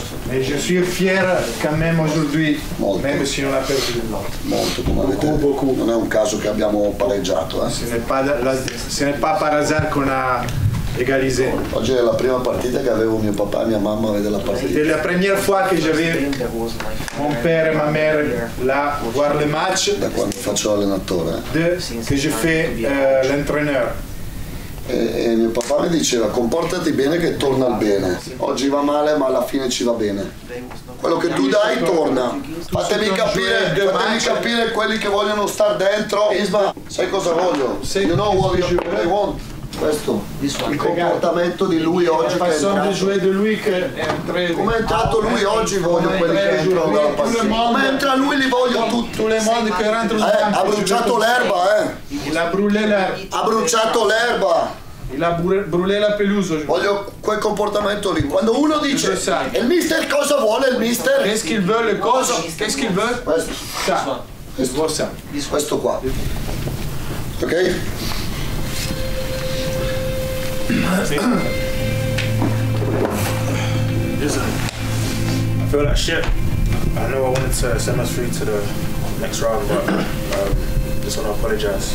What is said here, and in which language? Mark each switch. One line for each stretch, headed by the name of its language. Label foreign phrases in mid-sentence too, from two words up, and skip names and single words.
French: Mais je suis fier quand même aujourd'hui, même si on a perdu.
Italian: Molto, come avete detto. Non è un caso che abbiamo pareggiato.
French: Ce n'est pas par hasard qu'on a égalisé.
Italian: Oggi è la prima partita che avevo mio papà e mia mamma a vedere la partita.
French: C'était la première fois que j'avais mon père et ma mère là voir le match.
Italian: Da quando faccio l'allenatore.
French: Que je fais l'entraîneur.
Italian: E mio papà mi diceva comportati bene che torna al bene. Oggi va male ma alla fine ci va bene. Quello che tu dai torna. Fatemi capire quelli che vogliono star dentro. Isma, sai cosa voglio?
English: You know what I want?
Italian: Questo, il comportamento di lui oggi che è entrato. Come è entrato lui oggi voglio quelli che entrano dalla partita. Come entra lui li voglio tutti. Ha bruciato l'erba, Ha bruciato l'erba.
French: Il a brûlé la pelouse.
Italian: Voglio quel comportamento lì. Quando uno dice il mister cosa vuole il mister?
French: Qu'est-ce qu'il veut le coach? Qu'est-ce qu'il veut?
Italian: Questo qua. Ok?
English: I feel like shit. I know I wanted to send us through to the next round, but just want to apologise.